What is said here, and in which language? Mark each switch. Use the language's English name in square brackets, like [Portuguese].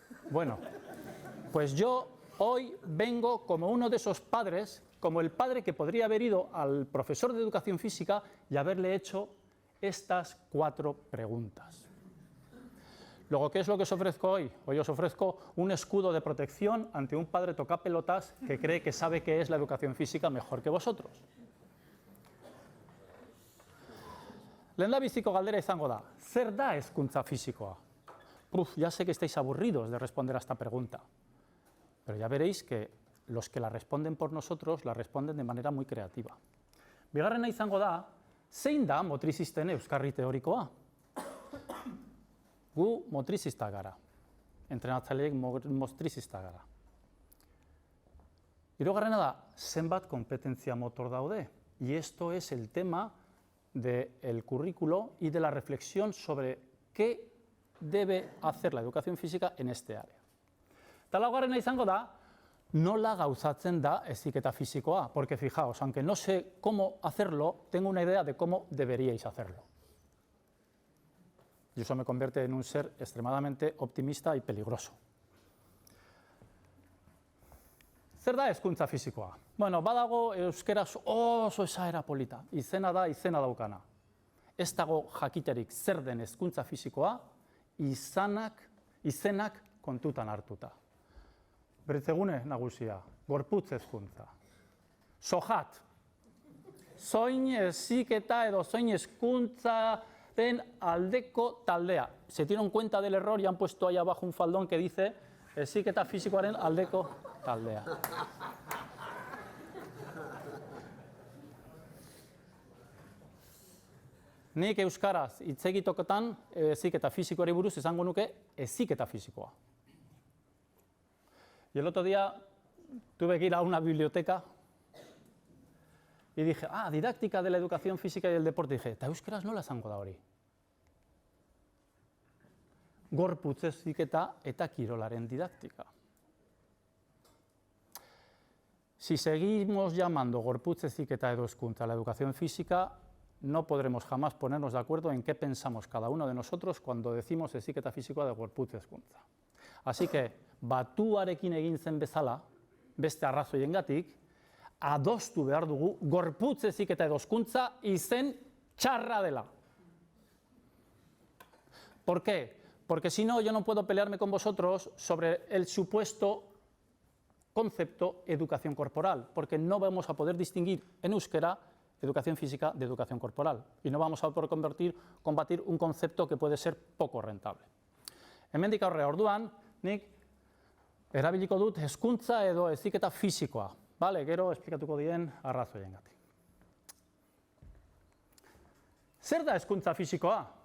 [Spanish] Bueno, pues yo hoy vengo como uno de esos padres, como el padre que podría haber ido al profesor de educación física y haberle hecho estas 4 preguntas. Luego, ¿qué es lo que os ofrezco hoy? Hoy os ofrezco un escudo de protección ante un padre tocapelotas que cree que sabe qué es la educación física mejor que vosotros. [Basque] Lehendabiziko galdera izango da, zer da hezkuntza fisikoa? [Spanish] Ya sé que estáis aburridos de responder a esta pregunta, pero ya veréis que los que la responden por nosotros la responden de manera muy creativa. [Basque] Bigarrena izango da, zein da motrizisten euskarri teorikoa? Gu motrizista gara, entrenatzaileek motrizista gara. Hirugarrena da, zenbat kompetentzia motor daude? [Spanish] Y esto es el tema del currículo y de la reflexión sobre qué debe hacer la educación física en este área. [Basque] Eta laugarrena izango da, nola gauzatzen da heziketa fisikoa, [Spanish] porque fijaos, aunque no sé cómo hacerlo, tengo una idea de cómo deberíais hacerlo. Y eso me convierte en un ser extremadamente optimista y peligroso. [Basque] Zer da hezkuntza fisikoa? Bueno, badago euskeraz oso esaera polita, izena da, izena daukana. Ez dago jakiterik zer den hezkuntza fisikoa, izenak kontutan hartuta. Berritzegune nagusia, gorputz hezkuntza. Sojat, zoin heziketa edo zoin hezkuntzaren aldeko taldea. [Spanish] Se dieron cuenta del error y han puesto ahí abajo un faldón que dice heziketa fisikoaren aldeko taldea. [Basque] Nik euskaraz hitz egitoketan heziketa fisikoari buruz esango nuke heziketa fisikoa. [Spanish] Y el otro día tuve que ir a una biblioteca y dije, didáctica de la educación física y del deporte. Y dije, [Basque] eta euskaraz nola esango da hori? Gorputz heziketa eta kirolaren didáctica. [Spanish] Si seguimos llamando gorputz heziketa edo hezkuntza a la educación física, no podremos jamás ponernos de acuerdo en qué pensamos cada uno de nosotros cuando decimos heziketa fisikoa de gorputz hezkuntza. Así que, [Basque] batuarekin egin zen bezala, beste arrazoiengatik, adostu behar dugu gorputz heziketa edo hezkuntza izen txarra dela. [Spanish] ¿Por qué? Porque si no, yo no puedo pelearme con vosotros sobre el supuesto concepto educación corporal, porque no vamos a poder distinguir en euskera educación física de educación corporal, y no vamos a poder combatir un concepto que puede ser poco rentable. [Basque] Hemendik aurrera, orduan, nik erabiliko dut hezkuntza edo heziketa fisikoa, bale, gero esplikatuko dien arrazoiengatik. Zer da hezkuntza fisikoa?